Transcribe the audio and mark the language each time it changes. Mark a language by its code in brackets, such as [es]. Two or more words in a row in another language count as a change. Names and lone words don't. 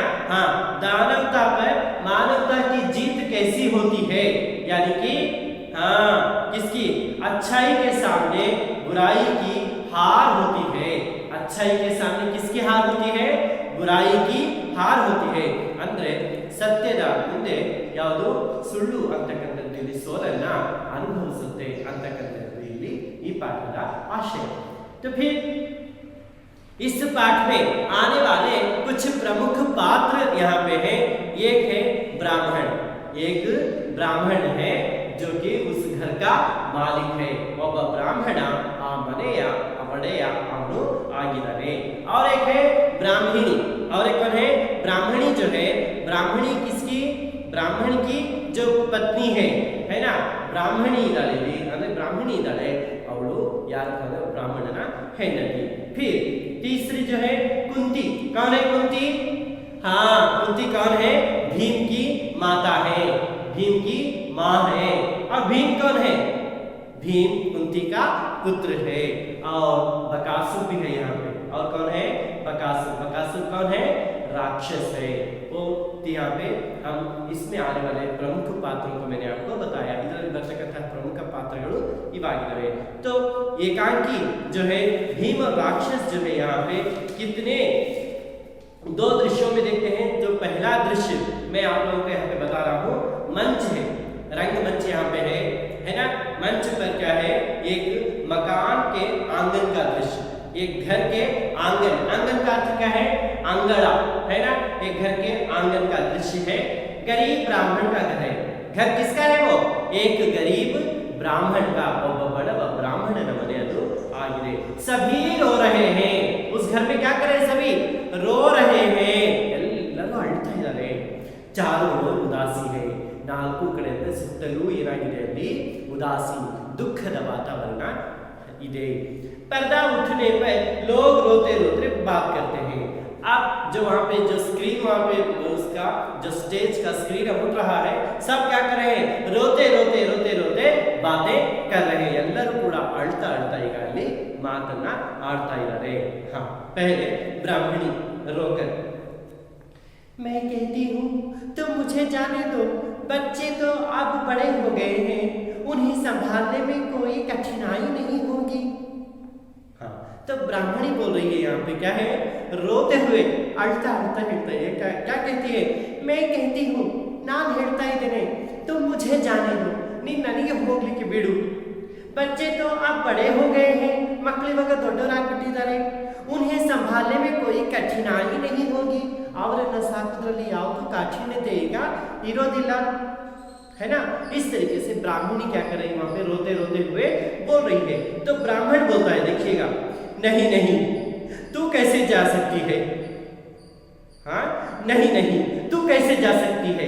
[hi] हाँ, दानवता पर मानवता की जीत कैसी होती है, यानी कि हाँ, किसकी, अच्छाई के सामने बुराई की हार होती है। अच्छाई के सामने किसकी हार होती है, बुराई की हार होती है। [kn] ಅಂದ್ರೆ ಸತ್ಯದ ಮುಂದೆ ಯಾವುದು ಸುಳ್ಳು ಅಂತಕ್ಕಂಥದ್ದು ಇಲ್ಲಿ ಸೋಲನ್ನ ಅನುಭವಿಸುತ್ತೆ ಅಂತಕ್ಕಂಥದ್ದು ಇಲ್ಲಿ ಈ ಪಾಠದ ಆಶಯ. [hi] तो फिर इस पाठ में आने वाले कुछ प्रमुख पात्र यहाँ पे हैं. एक है ब्राह्मण. एक ब्राह्मण है जो कि उस घर का मालिक है. [kn] ಒಬ್ಬ ಬ್ರಾಹ್ಮಣ ಆ ಮನೆಯ ಒಡೆಯ ಅವನು ಆಗಿದ್ದಾನೆ. [hi] और एक है ब्राह्मणी. और एक कौन है? ब्राह्मणी जो है, ब्राह्मणी किसकी? ब्राह्मण की जो पत्नी है ना, [kn] ಬ್ರಾಹ್ಮಣಿ ಇದ್ದಾಳೆ ಅಂದ್ರೆ ಬ್ರಾಹ್ಮಣಿ ಇದ್ದಾಳೆ, ಅವಳು ಯಾರು ಅಂದ್ರೆ ब्राह्मणನ ಹೆಂಡತಿ. [hi] फिर तीसरी जो है कुंती. कौन है कुंती? हाँ, कुंती कौन है? भीम की माता है, भीम की माँ है. और भीम कौन है? भीम कुंती का पुत्र है. और बकासुर भी है यहाँ पे. और कौन है? बकासुर. बकासुर कौन है? राक्षस है. तो यहाँ पे हम इसमें आने वाले प्रमुख पात्रों को मैंने आपको बताया. [kn] ಇದರಲ್ಲಿ ಬರ್ತಕ್ಕಂತಹ ಪ್ರಮುಖ ಪಾತ್ರಗಳು ಇವಾಗಿವೆ. [hi] तो एकांकी जो है भीम और राक्षस जो है यहाँ पे कितने दो दृश्यों में देखते हैं. तो पहला दृश्य मैं आप लोगों को यहाँ पे बता रहा हूँ. मंच है, रंगमंच यहाँ पे है ना. मंच पर क्या है? एक मकान के आंगन का दृश्य. एक घर के आंगन, आंगन का अर्थ क्या है? आंगड़ा है ना. एक घर के आंगन का दृश्य है. गरीब ब्राह्मण का घर है. घर किसका है? वो एक गरीब ब्राह्मण का. [kn] ಒಬ್ಬ ಬಡವ ಬ್ರಾಹ್ಮಣನ ಮನೆ ಅದು ಆಗಿದೆ. [hi] सभी रो रहे हैं. उस घर में क्या कर रहे हैं? सभी रो रहे हैं. [kn] ಎಲ್ಲರೂ ಅಳ್ತಾ ಇದ್ದಾರೆ. [hi] चारों ओर उदासी है. [kn] ನಾಲ್ಕು ಕಡೆಯಿಂದ ಸುತ್ತಲೂ ಏನಾಗಿದೆ? ಅಲ್ಲಿ ಉದಾಸಿ, ದುಃಖದ ವಾತಾವರಣ ಇದೆ. [hi] पर्दा उठने पर लोग रोते रोते बात करते हैं. अब जो वहाँ पे जो स्क्रीन, वहाँ पे उसका जो स्टेज का स्क्रीन उठ रहा है, सब क्या कर रहे हैं? रोते रोते रोते रोते बातें कर रहे हैं. [kn] ಎಲ್ಲರೂ ಕೂಡ ಅಳ್ತಾ ಅಳ್ತಾ ಈಗ ಅಲ್ಲಿ ಮಾತನ್ನ ಆಡ್ತಾ ಇದ್ದಾರೆ. [hi] हाँ, पहले ब्राह्मणी रोकर, मैं कहती हूँ तुम मुझे जाने दो. बच्चे तो अब बड़े हो गए हैं, उन्हें संभालने में कोई कठिनाई नहीं होगी. हाँ, तो ब्राह्मणी बोल रही है यहाँ पे क्या है? रोते हुए [kn] ಅಳ್ತಾ ಅಳ್ತಾ ಹೇಳ್ತಾ [hi] है. क्या कहती है? मैं कहती हूँ, [kn] ನಾನ್ ಹೇಳ್ತಾ ಇದ್ದೇನೆ, [hi] तुम मुझे जाने दो, [kn] ನೀನು ನನಗೆ ಹೋಗ್ಲಿಕ್ಕೆ ಬಿಡು. [hi] बच्चे तो अब बड़े हो गए हैं, [kn] ಮಕ್ಕಳು ಇವಾಗ ದೊಡ್ಡವರಾಗ್ಬಿಟ್ಟಿದ್ದಾರೆ. [hi] उन्हें संभालने में कोई कठिनाई नहीं होगी. [kn] ಅವರನ್ನ ಸಾಕೋದ್ರಲ್ಲಿ ಯಾವುದು ಕಾಠಿಣ್ಯತೆ ಈಗ ಇರೋದಿಲ್ಲ, [hi] है ना. इस तरीके से ब्राह्मणी क्या कर रही है? वहां पे रोते रोते हुए बोल रही है. तो ब्राह्मण बोलता है, देखिएगा, नहीं नहीं तू कैसे जा सकती है? हाँ, नहीं नहीं तू कैसे जा सकती है?